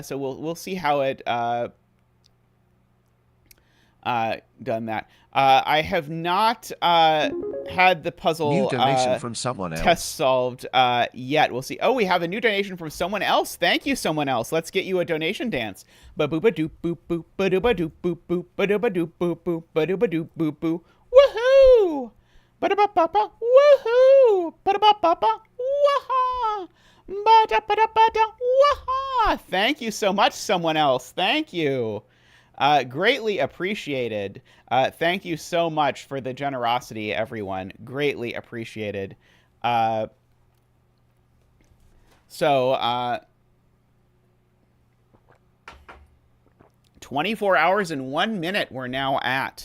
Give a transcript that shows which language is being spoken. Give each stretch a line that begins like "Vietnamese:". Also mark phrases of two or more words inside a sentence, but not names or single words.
English: So we'll see how it done that. I have not had the puzzle New donation from someone else. test solved yet. We'll see. Oh, we have a new donation from someone else. Thank you, someone else. Let's get you a donation dance. Ba-boo-ba-doop boop boop ba-doo-ba-doop boop boop ba-doo-ba-doop boop boop ba-doo-ba-doop boop boop. Woohoo! Ba-da-ba-ba-ba. Woohoo! Ba-da-ba-ba-ba. Waha! Ba-da-ba-da-ba-da. Waha! Thank you so much, someone else. Thank you. Greatly appreciated. Thank you so much for the generosity, everyone. Greatly appreciated. 24 hours and 1 minute we're now at.